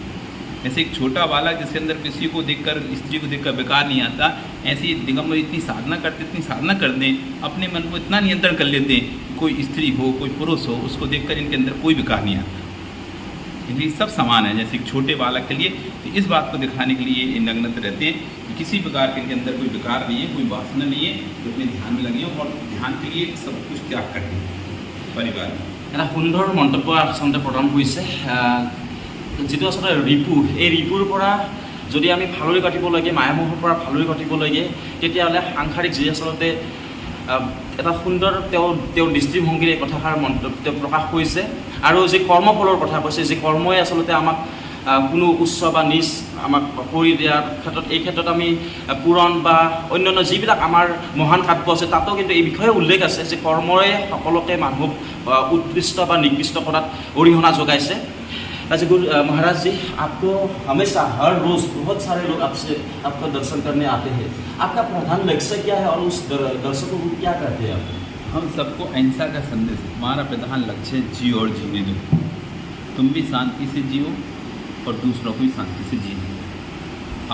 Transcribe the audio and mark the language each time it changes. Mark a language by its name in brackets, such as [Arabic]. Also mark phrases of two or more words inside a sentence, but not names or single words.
[Hindi] ऐसे एक छोटा बालक जिसके अंदर किसी को देखकर, स्त्री को देखकर बेकार नहीं आता, ऐसे ही दिगंबर इतनी साधना करते हैं, अपने मन को इतना नियंत्रण कर लेते हैं, कोई स्त्री हो, कोई पुरुष हो, उसको देखकर इनके अंदर कोई बेकार नहीं आता। इसलिए सब समान है। जैसे एक छोटे बालक के लिए, तो इस बात को दिखाने के लिए ये नग्नत रहते हैं कि किसी प्रकार के इनके अंदर कोई बेकार नहीं है, कोई वासना नहीं है, तो अपने ध्यान में लगे और ध्यान के लिए सब कुछ त्याग करते हैं परिवार में। [Assamese] এটা সুন্দৰ মন্তব্য আচলতে প্ৰদান কৰিছে। যিটো আচলতে ৰিপু, এই ৰিপুৰ পৰা যদি আমি ফালৰি কাটিব লাগে, মায়ামোহৰ পৰা ফালৰি কাটিব লাগে, তেতিয়াহ'লে সাংসাৰিক যি আচলতে এটা সুন্দৰ তেওঁৰ দৃষ্টিভংগীৰে এই কথাষাৰ মন্তব্য প্ৰকাশ কৰিছে। আৰু যি কৰ্মফলৰ কথা কৈছে, যি কৰ্মই আচলতে আমাক কোনো উচ্চ বা নিচ আমাক কৰি দিয়াৰ ক্ষেত্ৰত, এই ক্ষেত্ৰত আমি পুৰাণ বা অন্যান্য যিবিলাক আমাৰ মহান কাব্য আছে তাতো কিন্তু এই বিষয়ে উল্লেখ আছে যে কৰ্মই সকলোকে মানুহক উৎকৃষ্ট বা নিকৃষ্ট কৰাত অৰিহণা যোগাইছে। [Hindi] अच्छा महाराज जी, आपको हमेशा हर रोज़ बहुत सारे लोग आपसे आपका दर्शन करने आते हैं। आपका प्रधान लक्ष्य क्या है और उस दर्शकों को क्या कहते हैं आप? हम सबको अहिंसा का संदेश, हमारा प्रधान लक्ष्य है जियो और जीने दो। तुम भी शांति से जियो और दूसरों को भी शांति से जीने दो।